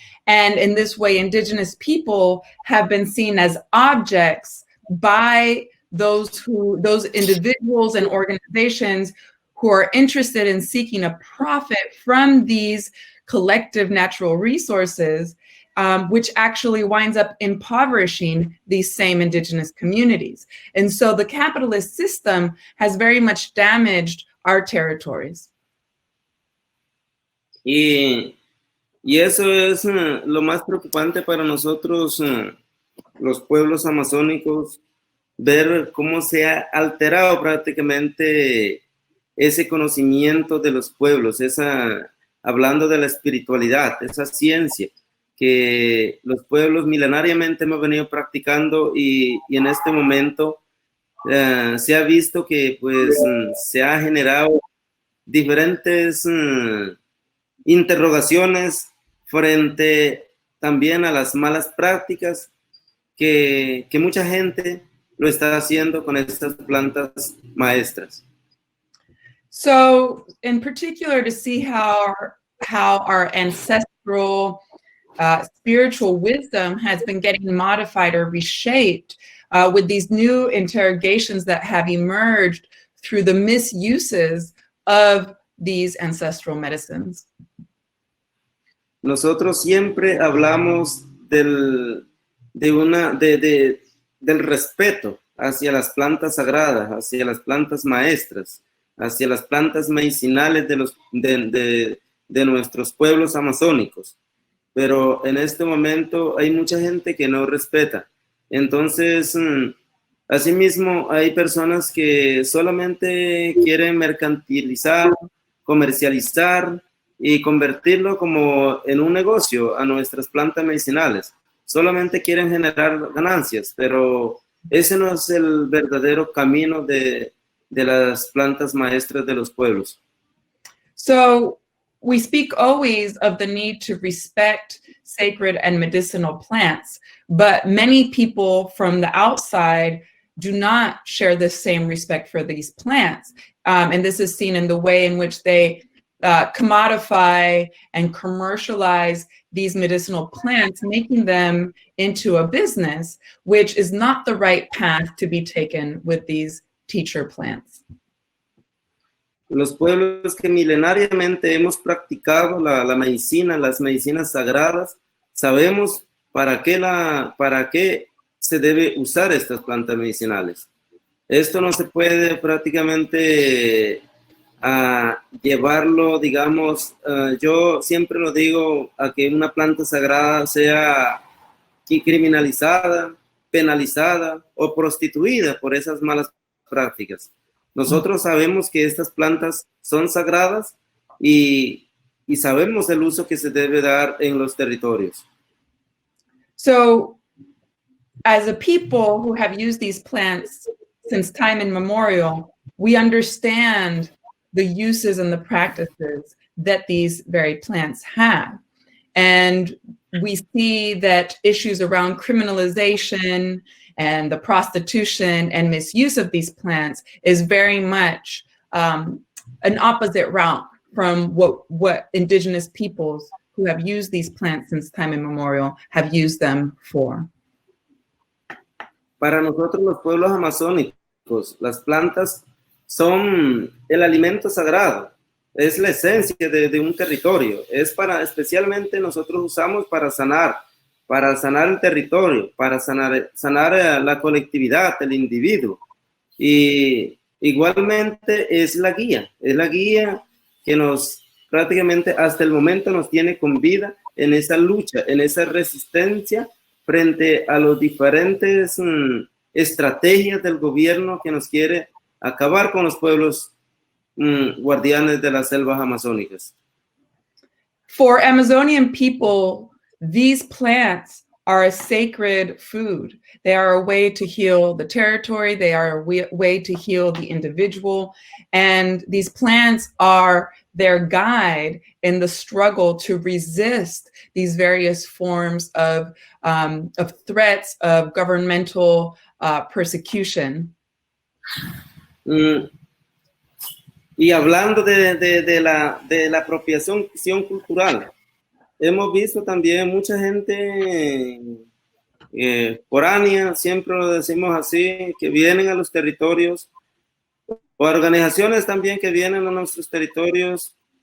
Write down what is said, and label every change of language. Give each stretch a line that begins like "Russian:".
English: And in this way, indigenous people have been seen as objects by those individuals and organizations who are interested in seeking a profit from these collective natural resources, which actually winds up impoverishing these same indigenous communities. And so the capitalist system has very much damaged our territories.
Spanish: Y eso es lo más preocupante para nosotros, los pueblos amazónicos, ver cómo se ha alterado prácticamente ese conocimiento de los pueblos, hablando de la espiritualidad, esa ciencia que los pueblos milenariamente hemos venido practicando y en este momento se ha visto que pues se ha generado diferentes interrogaciones frente también a las malas prácticas que mucha gente lo está haciendo con estas plantas maestras.
English: So, in particular, to see how our ancestral spiritual wisdom has been getting modified or reshaped with these new interrogations that have emerged through the misuses of these ancestral medicines.
Spanish: Nosotros siempre hablamos del respeto hacia las plantas sagradas, hacia las plantas maestras, hacia las plantas medicinales de nuestros pueblos amazónicos. Pero en este momento hay mucha gente que no respeta. Entonces, asimismo, hay personas que solamente quieren mercantilizar, comercializar y convertirlo como en un negocio a nuestras plantas medicinales. Solamente quieren generar ganancias, pero ese no es el verdadero camino de las plantas maestras de los pueblos.
English: So we speak always of the need to respect sacred and medicinal plants, but many people from the outside do not share the same respect for these plants. And this is seen in the way in which they commodify and commercialize these medicinal plants, making them into a business, which is not the right path to be taken with these teacher plants.
Spanish: Los pueblos que milenariamente hemos practicado la medicina, las medicinas sagradas, sabemos para qué se debe usar estas plantas medicinales. Esto no se puede prácticamente llevarlo, digamos, yo siempre lo digo, a que una planta sagrada sea criminalizada, penalizada o prostituida por esas malas prácticas. Nosotros sabemos que estas plantas son sagradas y sabemos el uso que se debe dar en los territorios.
English: So, as a people who have used these plants since time immemorial, we understand the uses and the practices that these very plants have. And we see that issues around criminalization and the prostitution and misuse of these plants is very much an opposite route from what indigenous peoples who have used these plants since time immemorial have used them for.
Spanish: Para nosotros los pueblos amazónicos, las plantas son el alimento sagrado, es la esencia de un territorio, especialmente nosotros usamos para sanar el territorio, para sanar la colectividad, el individuo. Y igualmente es la guía que nos prácticamente hasta el momento nos tiene con vida en esa lucha, en esa resistencia frente a los diferentes estrategias del gobierno que nos quiere acabar con los pueblos guardianes de las selvas amazónicas.
English: For Amazonian people, these plants are a sacred food. They are a way to heal the territory. They are a way to heal the individual. And these plants are their guide in the struggle to resist these various forms of threats of governmental persecution.
Spanish: Y hablando de la apropiación cultural, hemos visto también mucha gente foránea, siempre lo decimos así, que vienen a los territorios, o organizaciones también que vienen a nuestros territorios